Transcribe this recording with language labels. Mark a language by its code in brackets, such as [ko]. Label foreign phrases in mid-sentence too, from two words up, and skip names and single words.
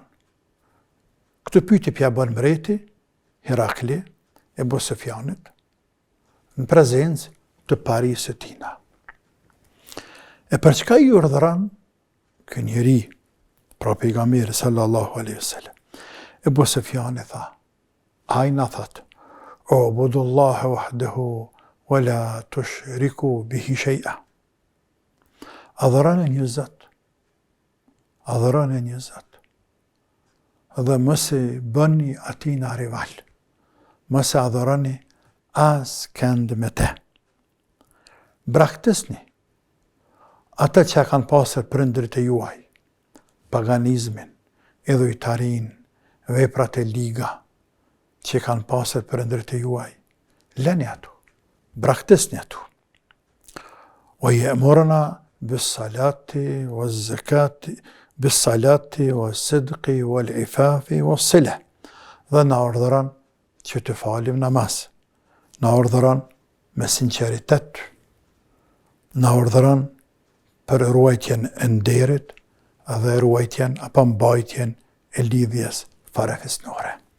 [sq] Këtë pyetje pja bën mbreti Herakli Ebu Sufjanit në prezencë të parisë tina. E për çka i urdhëron ky njeri, pra pejgamberi [ar] صلى الله عليه وسلم? [sq] Ebu Sufjani tha, ai na thot, [ar] اعبدوا الله وحده ولا تشركوا به شيئا. [sq] Adhuroni një Zot. Adhuroni një Zot. Dhe mos e bëni atij na rival. Mos e adhuroni as kënd me te. Braktisni ata që kanë pasur prindërit e juaj, paganizmin, idhujtarin, veprat e liga që kanë pasur prindërit e juaj, lëni ato, braktisni ato. [ar] ويأمرنا بالصلاة والزكاة بالصلاة والصدق والعفاف والصلة. [sq] Dhe na urdhëron që të falim namaz. Na urdhëron me sinqeritet. Na urdhëron për ruajtjen e nderit dhe ruajtjen apo mbajtjen e lidhjes farefisnore.